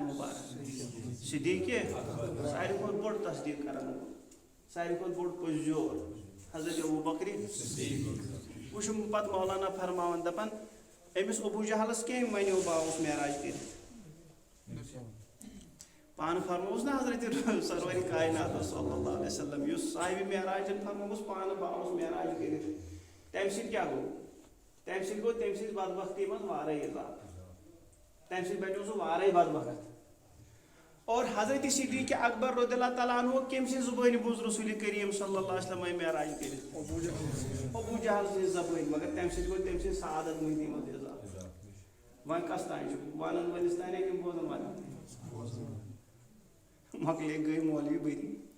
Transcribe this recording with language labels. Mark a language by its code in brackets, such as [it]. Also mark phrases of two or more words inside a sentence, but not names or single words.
[ks] مُبارک صدیٖقہِ ساروی کھۄتہٕ بوٚڑ تصدیٖق کران ساروی کھۄتہٕ بوٚڑ پٔزیور حضرت ابوٗ بکرِ وٕچھُم پتہٕ مولانا فرماوان دپان أمِس ابوٗ جہلس کٔمۍ ونیو بہٕ آوُس معراج کٔرِتھ پانہٕ فرمووُس نا حضرت سرور کائنات [ar] صلی اللہ علیہ وسلم [ks] یُس صاحبِ معراجن فرمووُس پانہٕ بہٕ آوُس معراج کٔرِتھ تمہِ سۭتۍ کیٛاہ گوٚو تمہِ سۭتۍ گوٚو تٔمۍ سٕنٛزِ بدبختی منٛز وارٕے اضافہٕ تمہِ سۭتۍ بنیو سُہ وارٕے بدبخت. اور حضرت صدیٖق اکبر [ar] رضی اللہ تعالیٰ عنہ [ks] کٔمۍ سٕنٛزِ زُبٲنہِ بوٗز رسول کریم [ar] صلی اللہ علیہ وسلم [ks] معراج کٔرِتھ ابوٗ جہل سٕنٛزِ زبٲنۍ مگر تمہِ سۭتۍ گوٚو تٔمۍ سٕنٛزِ سعادت مٔندی منٛز اضافہٕ. وۄنۍ کس تانۍ چھُ ونن وٲلِس تانۍ کِنہٕ بوزن والٮ۪ن مۄکلے گٔے مولوی بٔری.